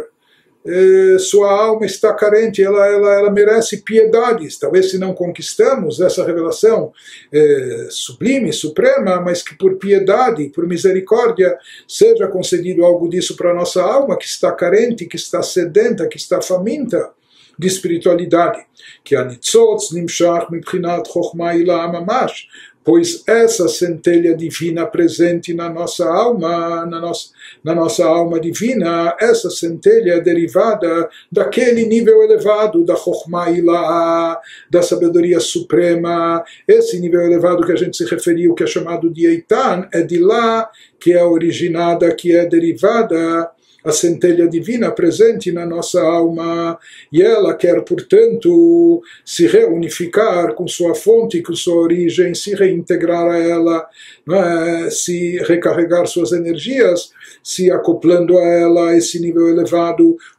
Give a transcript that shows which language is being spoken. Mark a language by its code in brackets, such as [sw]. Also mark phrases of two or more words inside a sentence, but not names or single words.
[pt] Sua alma está carente, ela merece piedades. Talvez se não conquistamos essa revelação sublime, suprema, mas que por piedade, por misericórdia, seja concedido algo disso para a nossa alma, que está carente, que está sedenta, que está faminta de espiritualidade. Que a [he] ניצוץ נמשך מבחינת חכמה עילאה ממש, [pt] pois essa centelha divina presente na nossa alma, na nossa alma divina, essa centelha é derivada daquele nível elevado da [he] חכמה עילאה, [pt] da sabedoria suprema. Esse nível elevado que a gente se referiu, que é chamado de Eitan, é de lá que é originada, que é derivada a centelha divina presente na nossa alma, e ela quer, portanto, se reunificar com sua fonte, com sua origem, se reintegrar a ela, se recarregar suas energias, se acoplando a ela, esse nível elevado.